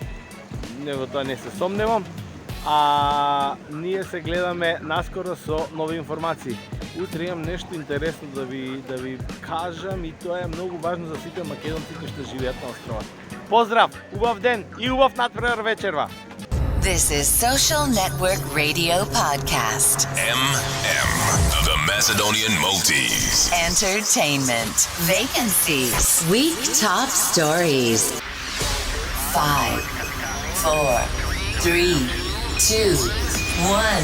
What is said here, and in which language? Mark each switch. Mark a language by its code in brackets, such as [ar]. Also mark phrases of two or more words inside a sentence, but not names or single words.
[mk] Него тоа не се сомневам. А ние се гледаме наскоро со нови информации. Утре имам нешто интересно да ви кажам и тоа е многу важно за сите македонци кои што живеат на островот. Поздрав, убав ден и убав надпревар вечерва. [en] This is Social Network Radio Podcast. The Macedonian Maltese. Entertainment. Vacancies. Week Top Stories. 5, 4, 3, 2, 1.